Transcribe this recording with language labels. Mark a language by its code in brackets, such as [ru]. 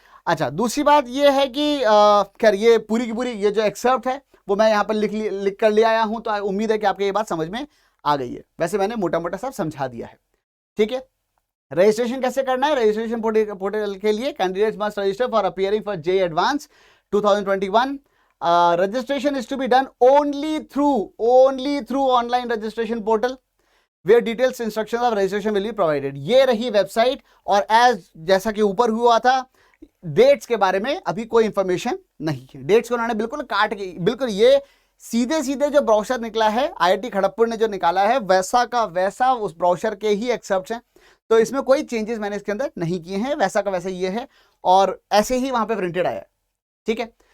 [hi] अच्छा, दूसरी बात ये है कि खैर ये पूरी की पूरी ये जो एक्सर्प्ट है वो मैं यहाँ पर लिख कर ले आया हूं, तो उम्मीद है कि आपको ये बात समझ में आ गई है। वैसे मैंने मोटा मोटा सब समझा दिया है, ठीक है। रजिस्ट्रेशन कैसे करना है? [en] registration portal [hi] के लिए [en] Candidates must register for appearing for JEE advance 2021. Registration is to be done only through online registration portal where details instructions of registration will be provided. [hi] ये रही वेबसाइट। और एज जैसा कि ऊपर हुआ था, डेट्स के बारे में अभी कोई इंफॉर्मेशन नहीं है। डेट्स को उन्होंने बिल्कुल काट के, बिल्कुल ये सीधे सीधे जो ब्राउचर निकला है आईआईटी खड़गपुर ने जो निकाला है वैसा का वैसा उस ब्राउचर के ही एक्सेप्ट हैं, तो इसमें कोई चेंजेस मैंने इसके अंदर नहीं किए हैं, वैसा का वैसा ये है और ऐसे ही वहां पे प्रिंटेड आया है, ठीक है।